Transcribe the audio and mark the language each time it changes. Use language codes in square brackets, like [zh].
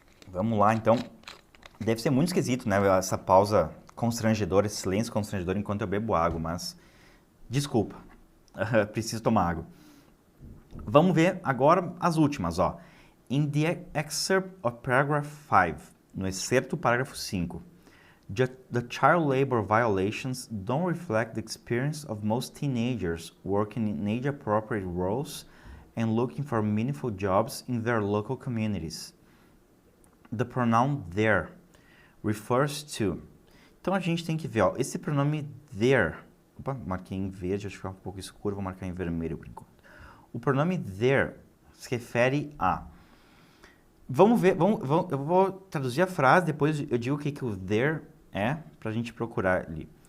[pt] Vamos lá, então. Deve ser muito esquisito, né? Essa pausa constrangedora, esse silêncio constrangedor enquanto eu bebo água, mas desculpa, preciso tomar água. Vamos ver agora as últimas, ó. [en] In the excerpt of paragraph 5, [pt] no excerto do parágrafo 5, [en] the child labor violations don't reflect the experience of most teenagers working in age-appropriate roles and looking for meaningful jobs in their local communities. The pronoun their refers to. [pt] Então a gente tem que ver, ó, esse pronome their. Opa, marquei em verde, acho que fica um pouco escuro, vou marcar em vermelho por enquanto. O pronome their se refere a. Vamos ver, eu vou traduzir a frase, depois eu digo o que o their é, pra gente procurar ali.